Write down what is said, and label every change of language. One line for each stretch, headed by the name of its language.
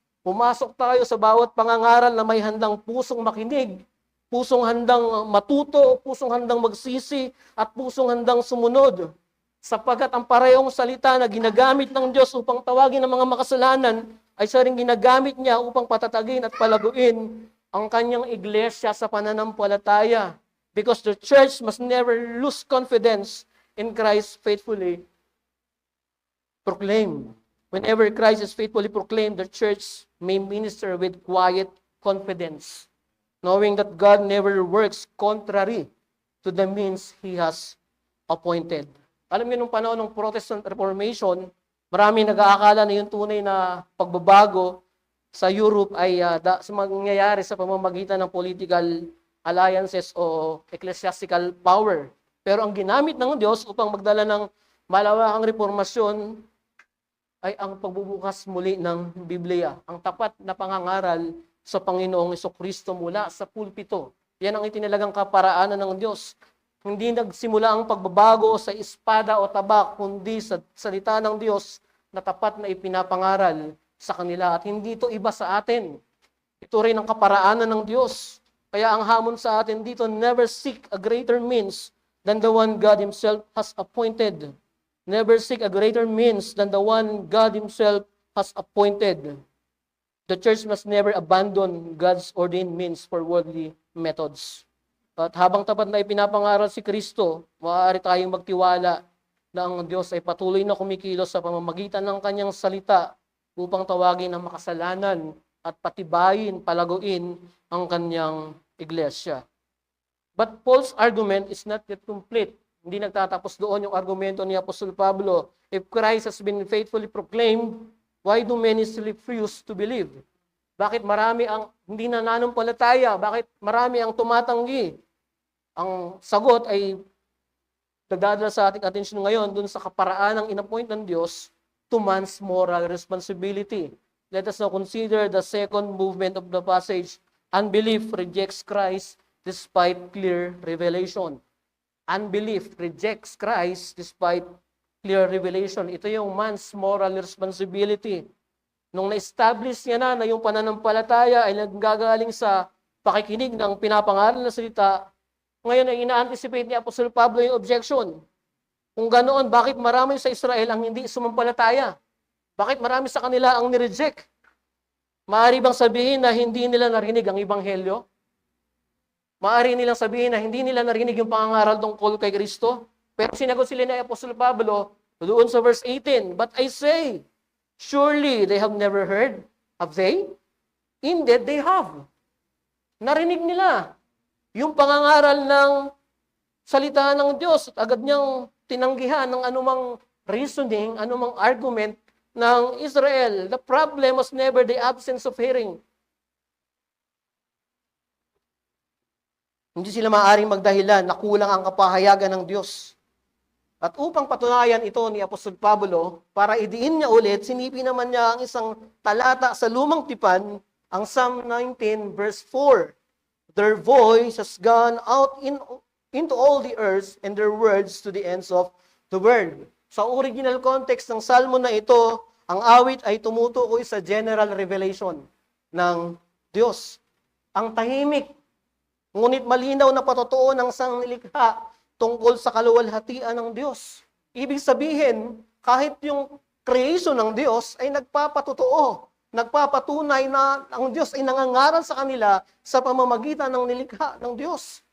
Filipino: Pumasok tayo sa bawat pangangaral na may handang pusong makinig, pusong handang matuto, pusong handang magsisi, at pusong handang sumunod. Sapagkat ang parehong salita na ginagamit ng Diyos upang tawagin ang mga makasalanan ay siya rin ginagamit niya upang patatagin at palaguin ang kanyang iglesia sa pananampalataya.
English: Because the church must never lose confidence in Christ faithfully proclaimed. Whenever Christ is faithfully proclaimed, the church may minister with quiet confidence, knowing that God never works contrary to the means He has appointed.
Filipino: Alam niyo, nung panahon ng Protestant Reformation, marami nag-aakala na yung tunay na pagbabago sa Europe ay mangyayari sa pamamagitan ng political alliances o ecclesiastical power. Pero ang ginamit ng Diyos upang magdala ng malawakang reformasyon ay ang pagbubukas muli ng Biblia, ang tapat na pangangaral sa Panginoong Jesucristo mula sa pulpito. Yan ang itinalagang kaparaanan ng Diyos. Hindi nagsimula ang pagbabago sa espada o tabak, kundi sa salita ng Diyos na tapat na ipinapangaral sa kanila. At hindi ito iba sa atin. Ito rin ang kaparaanan ng Diyos. Kaya ang hamon sa atin dito,
English: never seek a greater means than the one God Himself has appointed. Never seek a greater means than the one God Himself has appointed. The church must never abandon God's ordained means for worldly methods.
Filipino: At habang tapat na ipinapangaral si Kristo, maaari tayong magtiwala na ang Diyos ay patuloy na kumikilos sa pamamagitan ng kanyang salita upang tawagin ang makasalanan at patibayin, palaguin ang kanyang iglesia.
English: But Paul's argument is not yet complete.
Filipino: Hindi nagtatapos doon yung argumento ni Apostol Pablo.
English: If Christ has been faithfully proclaimed, why do many still refuse to believe?
Filipino: Bakit marami ang hindi nananampalataya? Bakit marami ang tumatanggi? Ang sagot ay nagdadala sa ating atensyon ngayon dun sa kaparaan ng inappoint ng Diyos
English: to man's moral responsibility. Let us now consider the second movement of the passage. Unbelief rejects Christ despite clear revelation. Unbelief rejects Christ despite clear revelation.
Filipino: Ito yung
English: man's moral responsibility.
Filipino: Nung na-establish niya na yung pananampalataya ay naggagaling sa pakikinig ng pinapangaral na salita, ngayon ay ina-anticipate ni Apostol Pablo yung objection. Kung ganoon, bakit marami sa Israel ang hindi sumampalataya? Bakit marami sa kanila ang nireject? Maaari bang sabihin na hindi nila narinig ang Ebanghelyo? Maaari nilang sabihin na hindi nila narinig yung pangangaral tungkol kay Kristo? Pero sinagot sila ni Apostol Pablo doon sa verse 18,
English: But I say, surely they have never heard. Have they? Indeed, they have.
Filipino: Narinig nila yung pangangaral ng salita ng Diyos at agad niyang tinanggihan ng anumang reasoning, anumang argument ng Israel.
English: The problem was never the absence of hearing.
Filipino: Hindi sila maaaring magdahilan na kulang ang kapahayagan ng Diyos. At upang patunayan ito ni Apostol Pablo, para idiin niya ulit, sinipin naman niya ang isang talata sa Lumang Tipan, ang Psalm 19 verse 4.
English: Their voice has gone out into all the earth, and their words to the ends of the world.
Filipino: Sa original context ng salmo na ito, ang awit ay tumutukoy sa general revelation ng Diyos. Ang tahimik, ngunit malinaw na patotoo ng sangnilikha tungkol sa kaluwalhatian ng Diyos. Ibig sabihin, kahit yung creation ng Diyos ay nagpapatotoo, nagpapatunay na ang Diyos ay nangangaral sa kanila sa pamamagitan ng nilikha ng Diyos.